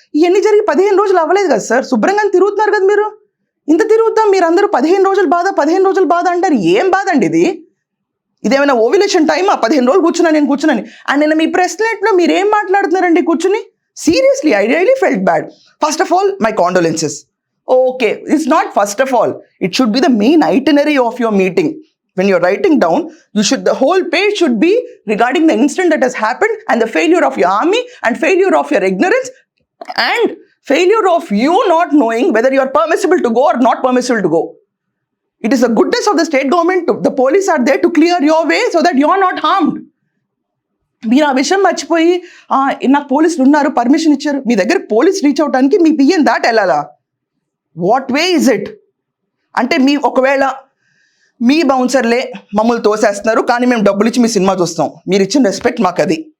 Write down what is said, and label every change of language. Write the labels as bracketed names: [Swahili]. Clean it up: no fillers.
[Telugu] ఇవన్నీ జరిగి 15 రోజులు అవ్వలేదు కదా సార్? శుభ్రంగా తిరుగుతున్నారు కదా మీరు. ఇంత తిరుగుతాం మీరు అందరూ 15 రోజులు బాధ అంటారు. ఏం బాధ అండి ఇది? ఇదేమైనా ఓవ్యులేషన్ టైమా? 15 రోజులు కూర్చున్నాను. [English] and [Telugu] నేను మీ ప్రెస్ మీట్లో మీరు ఏం మాట్లాడుతున్నారండి కూర్చుని? [English] Seriously I really felt bad. First of all my condolences. Okay, it's not first of all. It should be the main itinerary of your meeting. When you're writing down, the whole page should be regarding the incident that has happened and the failure of your army and failure of your ignorance and failure of you not knowing whether you are permissible to go or not permissible to go. It is the goodness of the state government, the police are there to clear your way so that you are not harmed. [Telugu] మీరు ఆ విషయం మర్చిపోయి నాకు పోలీసులు ఉన్నారు, permission ఇచ్చారు, మీ దగ్గర police reach అవడానికి మీ పిఎన్ దాటి వెళ్ళాలా? [English] What way is it? [Telugu] అంటే ఒకవేళ మీ బౌన్సర్లే మమ్మల్ని తోసేస్తున్నారు కానీ మేము డబ్బులు ఇచ్చి మీ సినిమా చూస్తాం, మీరు ఇచ్చిన రెస్పెక్ట్ మాకు అది.